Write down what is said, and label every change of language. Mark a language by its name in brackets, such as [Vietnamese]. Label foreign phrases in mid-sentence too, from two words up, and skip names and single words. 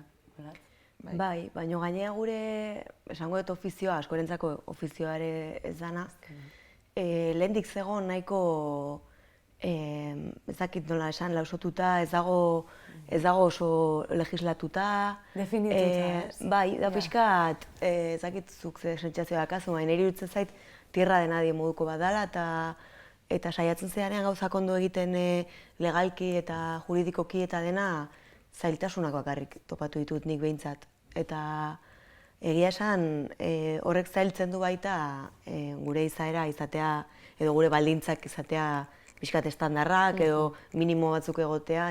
[Basque] Bai, baina gainea gure, esango dut ofizioa, askorentzako ofizioare ez dana, lehendik zegoen nahiko, ez dakit nola esan, lausotuta, ez dago oso legislatuta. Definituta. Bai, da pixkat, ez dakit zuk ze sentsazioa dakazu, baina niri iruditzen zait [Spanish] tierra de nadie [Basque] moduko badala, eta saiatzen zeanean gauzak ondo egiten legalki eta juridikoki eta dena zailtasunak bakarrik topatu ditut nik behintzat. Eta egia esan horrek zailtzen du baita gure izaera izatea edo gure baldintzak izatea pixkat estandarrak edo minimo batzuk egotea.